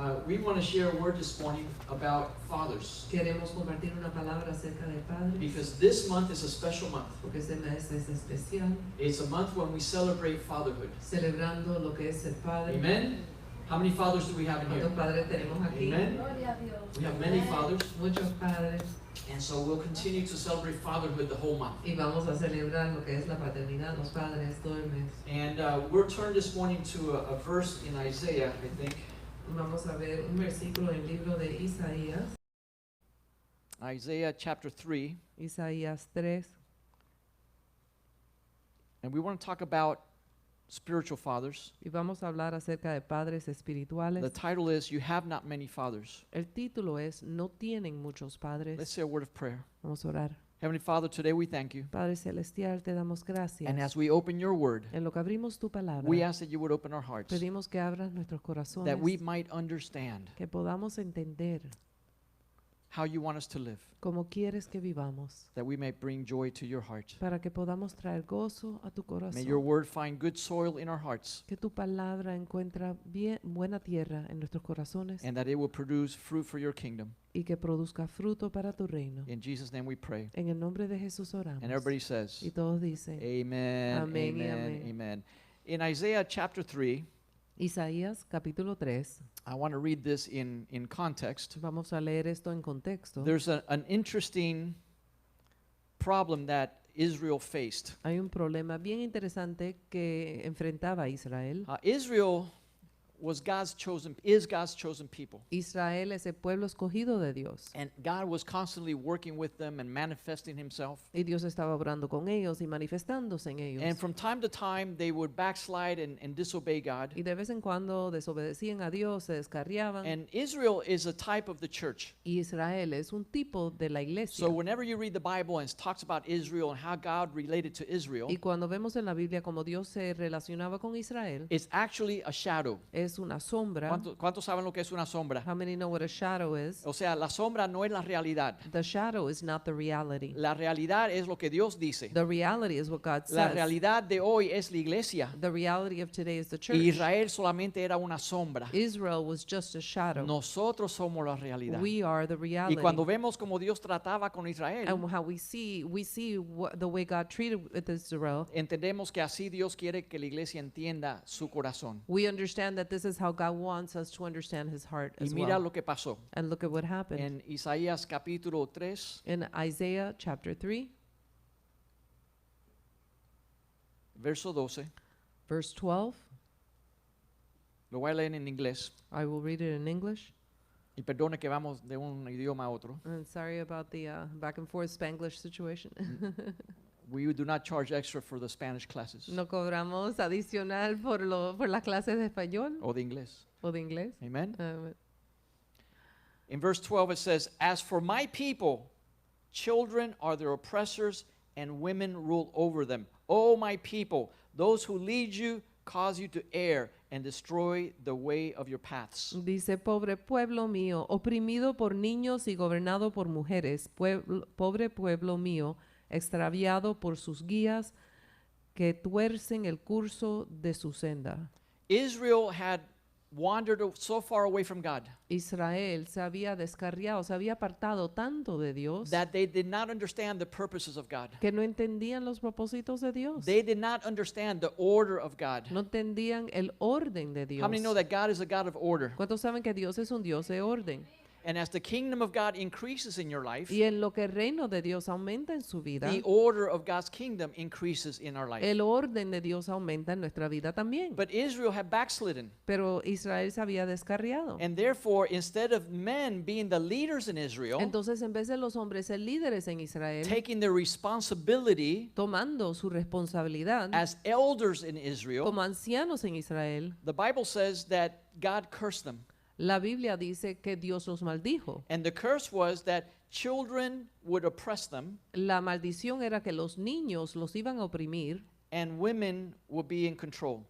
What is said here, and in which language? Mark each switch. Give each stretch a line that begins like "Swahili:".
English: We want to share a word this morning about fathers,
Spanish: Queremos compartir una palabra acerca de padres,
English: because this month is a special month.
Spanish: porque este mes es especial,
English: It's a month when we celebrate fatherhood.
Spanish: celebrando lo que es ser padre.
English: Amen? How many fathers do we have in here?
Spanish: ¿Cuántos padres tenemos aquí?
English: Amen? We have many fathers,
Spanish: Muchos padres.
English: and so we'll continue to celebrate fatherhood the whole month.
Spanish: Y vamos a celebrar lo que es la paternidad, los padres, todo el mes.
English: And we're turned this morning to a verse in Isaiah, I think.
Spanish: Vamos a ver un versículo en el libro de Isaías,
English: Isaiah chapter 3.
Spanish: Isaías 3.
English: And we want to talk about spiritual fathers.
Spanish: Y vamos a hablar acerca de padres
English: The
Spanish: espirituales.
English: title is You Have Not Many Fathers.
Spanish: El título es No tienen muchos
English: Let's
Spanish: padres.
English: say a word of prayer.
Spanish: Vamos a orar.
English: Heavenly Father, today we thank you.
Spanish: Padre Celestial, te damos gracias.
English: And as we open your word,
Spanish: En lo que abrimos tu palabra,
English: we ask that you would open our hearts,
Spanish: pedimos que abras nuestros corazones,
English: that we might understand
Spanish: que podamos entender
English: how you want us to live,
Spanish: cómo quieres que vivamos,
English: that we may bring joy to your heart.
Spanish: para que podamos traer gozo a tu
English: May your
Spanish: corazón.
English: word find good soil in our hearts,
Spanish: Que tu palabra encuentre bien, buena tierra en nuestros corazones
English: and that it will produce fruit for your kingdom.
Spanish: y que produzca fruto para tu reino.
English: In Jesus' name we pray.
Spanish: En el nombre de Jesús oramos.
English: And everybody says,
Spanish: Y todos dicen,
English: Amen,
Spanish: Amén y
English: amen,
Spanish: amén.
English: amen. In Isaiah chapter 3,
Spanish: Isaías capítulo 3,
English: I want to read this in context.
Spanish: vamos a leer esto en contexto.
English: There's an interesting problem that Israel faced.
Spanish: Hay un problema bien interesante que enfrentaba Israel.
English: Israel is God's chosen people.
Spanish: Israel es el pueblo escogido de Dios.
English: And God was constantly working with them and manifesting himself.
Spanish: Y Dios estaba obrando con ellos y manifestándose en ellos.
English: And from time to time, they would backslide and disobey God.
Spanish: Y de vez en cuando desobedecían a Dios, se descarriaban.
English: And Israel is a type of the church.
Spanish: Y Israel es un tipo de la iglesia.
English: So whenever you read the Bible and it talks about Israel and how God related to Israel,
Spanish: Y cuando vemos en la Biblia cómo Dios se relacionaba con Israel,
English: it's actually a shadow.
Spanish: es una sombra. ¿Cuántos saben lo que es una sombra?
English: How many know what a shadow is?
Spanish: O sea, la sombra no es la realidad.
English: The shadow is not the reality.
Spanish: La realidad es lo que Dios dice.
English: The reality is what God
Spanish: La
English: says.
Spanish: realidad de hoy es la iglesia.
English: The reality of today is the church.
Spanish: Y Israel solamente era una sombra.
English: Israel was just a shadow.
Spanish: Nosotros somos la realidad.
English: We are the
Spanish: Y
English: reality.
Spanish: cuando vemos como Dios trataba con Israel,
English: And how we see the way God treated with Israel.
Spanish: entendemos que así Dios quiere que la iglesia entienda su corazón.
English: We understand that this is how God wants us to understand his heart
Spanish: Y
English: as
Spanish: mira
English: well.
Spanish: lo que pasó.
English: And look at what happened.
Spanish: En Isaías capítulo 3,
English: In Isaiah chapter 3,
Spanish: verso 12,
English: verse 12,
Spanish: lo voy a leer en inglés.
English: I will read it in English.
Spanish: Y perdone que vamos de un idioma a otro.
English: And sorry about the back and forth Spanglish situation. We do not charge extra for the Spanish classes
Spanish: No cobramos adicional por las clases de español o de inglés. o de inglés.
English: Amen. Uh, In verse 12 it says, As for my people, children are their oppressors and women rule over them. O my people, those who lead you cause you to err and destroy the way of your paths.
Spanish: Dice, pobre pueblo mío, oprimido por niños y gobernado por mujeres, pobre pueblo mío, extraviado por sus guías que tuercen el curso de su senda.
English: Israel had wandered so far away from God
Spanish: Israel se había descarriado, se había apartado tanto de Dios
English: that they did not understand the purposes of God.
Spanish: que no entendían los propósitos de Dios.
English: They did not understand the order of God.
Spanish: No entendían el orden de Dios.
English: How many know that God is a God of order?
Spanish: ¿Cuántos saben que Dios es un Dios de orden?
English: And as the kingdom of God increases in your life,
Spanish: Y en lo que el reino de Dios aumenta en su vida,
English: the order of God's kingdom increases in our life.
Spanish: el orden de Dios aumenta en nuestra vida también.
English: But Israel had backslidden.
Spanish: Pero Israel se había descarriado.
English: And therefore, instead of men being the leaders in Israel,
Spanish: Entonces, en vez de los hombres ser líderes en Israel,
English: taking their responsibility
Spanish: tomando su responsabilidad
English: as elders in Israel,
Spanish: como ancianos en Israel,
English: the Bible says that God cursed them.
Spanish: la Biblia dice que Dios los maldijo.
English: And the curse was that children would oppress them
Spanish: La maldición era que los niños los iban a oprimir
English: and women will be in control.